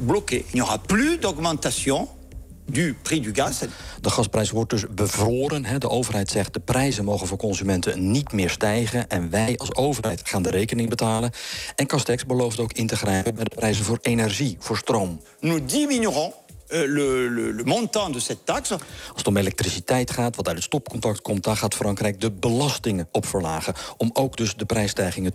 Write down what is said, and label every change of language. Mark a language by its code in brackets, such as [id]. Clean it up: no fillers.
[fr] Il n'y aura plus d'augmentation du prix du gaz. [nl] De gasprijs wordt dus bevroren. De overheid zegt de prijzen mogen voor consumenten niet meer stijgen. En wij als overheid gaan de rekening betalen. En Castex belooft ook in te grijpen met de prijzen voor energie, voor stroom. [fr] Nous diminuerons. Le montant de cette taxe. [nl] Als het om elektriciteit gaat, wat uit het stopcontact komt, dan gaat Frankrijk de belastingen op verlagen. Om ook dus de prijsstijgingen